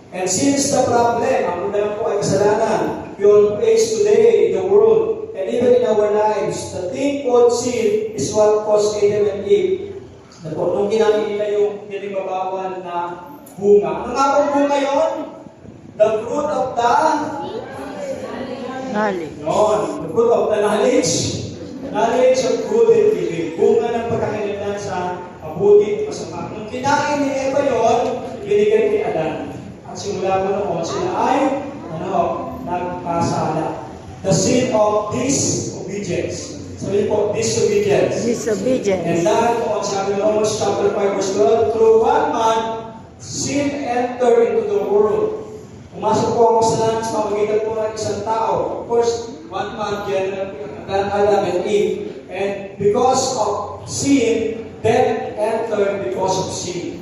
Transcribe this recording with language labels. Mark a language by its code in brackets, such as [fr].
[en] And since the problem, [tl] ang problema po ay kasalanan, [en] we all face today in the world, and even in our lives, the thing called sin is what caused Adam and Eve. [tl] Nung kinain nila yung pinagbabawan na bunga. Ano nga pong bunga yun? [en] The fruit of the Knowledge. the fruit of the knowledge. Knowledge of good and evil. [tl] Bunga ng pagkakainalan sa mabuti at masama. Nung kinain ni Eva yun, binigay ni Adan. At simula mo noon, sila ay nagkasala. [en] The sin of disobedience. [tl] Sabi po, [en] disobedience. Disobedience. And [tl] dahil po, sabi ng [en] Romans chapter 5 verse 12, through one man, sin entered into the world. [tl] Pumasok po ang kasalanan sa pamagitan po ng isang tao. [en] Of course, one man, Adam and Eve. And because of sin, death entered because of sin.